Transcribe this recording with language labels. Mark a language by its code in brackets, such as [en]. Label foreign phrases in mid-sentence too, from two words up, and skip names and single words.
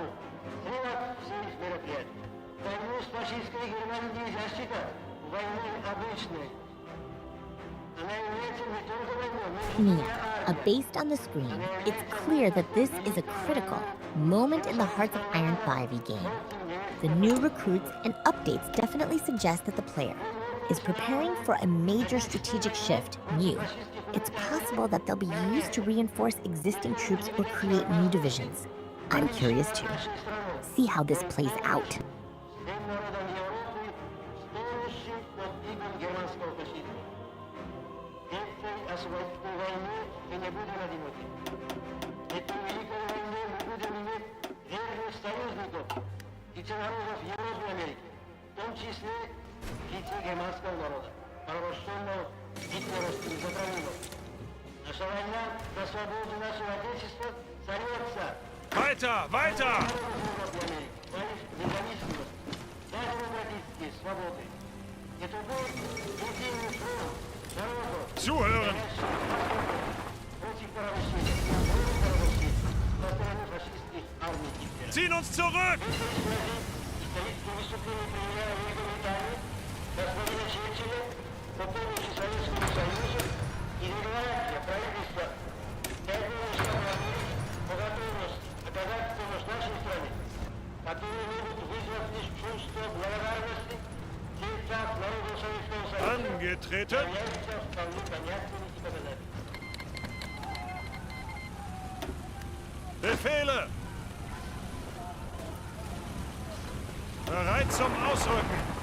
[ru] Срывать все их мероприятия. Войну с фашистской Германией нельзя считать войной обычной. Она является не только войной, но и [en] Mia, based on the screen, it's clear that this is a critical moment in the Hearts of Iron 5e game. The new recruits and updates definitely suggest that the player is preparing for a major strategic shift, new. It's possible that they'll be used to reinforce existing troops or create new divisions. I'm curious to see how this plays out. [ru] всем народам Европы, стоящих под игом германского фашизма. Этой освободительной войны мы не будем одиноки. Этой великой войны мы будем иметь верных союзников и народов Европы и Америки, в том числе и германского народа, порабощенного гитлеровским затравлением. Наша война за свободу нашего Отечества зовется [de] Weiter, weiter! Zuhören! Ziehen uns zurück! [ru] оказать помощь нашей стране, которые могут вызвать лишь чувство благодарности в сердцах народов Советского Союза, [de] Angetreten! [ru] являются вполне понятными и показательными. [de] Befehle! Bereit zum Ausrücken!